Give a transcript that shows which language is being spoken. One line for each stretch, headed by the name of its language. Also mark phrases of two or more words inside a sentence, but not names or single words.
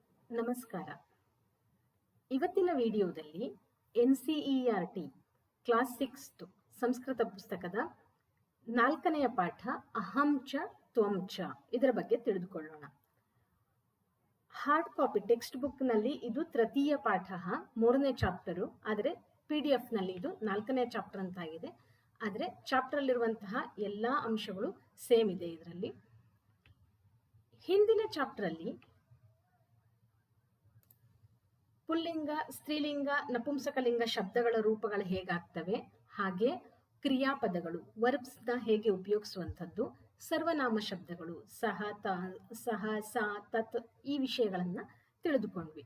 Kannada: ನಮಸ್ಕಾರ. ಇವತ್ತಿನ ವಿಡಿಯೋದಲ್ಲಿ NCERT ಕ್ಲಾಸ್ 6 ಸಂಸ್ಕೃತ ಪುಸ್ತಕದ 4ನೆಯ ಪಾಠ ಅಹಂ ಚ ತ್ವಂ ಚ ಇದರ ಬಗ್ಗೆ ತಿಳಿದುಕೊಳ್ಳೋಣ.
English: hard copy text book
Kannada: ನಲ್ಲಿ ಇದು ತೃತೀಯ ಪಾಠ 3ನೇ ಚಾಪ್ಟರು, ಆದರೆ PDF ನಲ್ಲಿ ಇದು 4ನೇ ಚಾಪ್ಟರ್ ಅಂತ ಆಗಿದೆ. ಆದರೆ ಚಾಪ್ಟರ್ ಅಲ್ಲಿರುವಂತಹ ಎಲ್ಲಾ ಅಂಶಗಳು ಸೇಮ್ ಇದೆ ಇದರಲ್ಲಿ. ಹಿಂದಿನ ಚಾಪ್ಟರ್ ಅಲ್ಲಿ ಪುಲ್ಲಿಂಗ, ಸ್ತ್ರೀಲಿಂಗ, ನಪುಂಸಕಲಿಂಗ ಶಬ್ದಗಳ ರೂಪಗಳು ಹೇಗಾಗ್ತವೆ, ಹಾಗೆ ಕ್ರಿಯಾಪದಗಳು ವರ್ಬ್ಸ್ ನ ಹೇಗೆ ಉಪಯೋಗಿಸುವಂಥದ್ದು, ಸರ್ವನಾಮ ಶಬ್ದಗಳು ಸಹ
Sanskrit: ಸಾ ತತ್
Kannada: ಈ ವಿಷಯಗಳನ್ನ ತಿಳಿದುಕೊಂಡ್ವಿ.